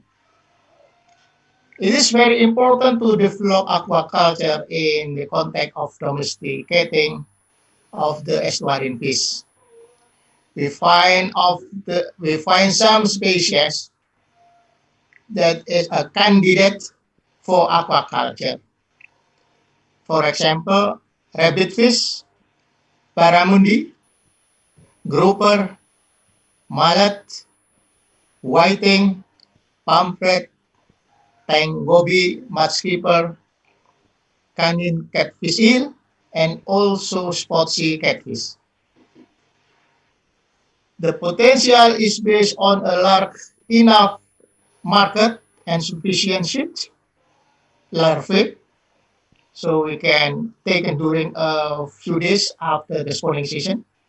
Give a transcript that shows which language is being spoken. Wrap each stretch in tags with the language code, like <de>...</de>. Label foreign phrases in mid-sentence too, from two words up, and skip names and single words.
<en>It is very important to develop aquaculture in the context of domesticating of the estuarine fish. We find some species that is a candidate for aquaculture. For example, rabbitfish, barramundi, grouper, mallet, whiting, pomfret, tanggobi, mudskipper, canine catfish eel, and also spot sea catfish. The potential is based on a large enough market and sufficient shift larvae, so we can take it during a few days after the spawning season,</en>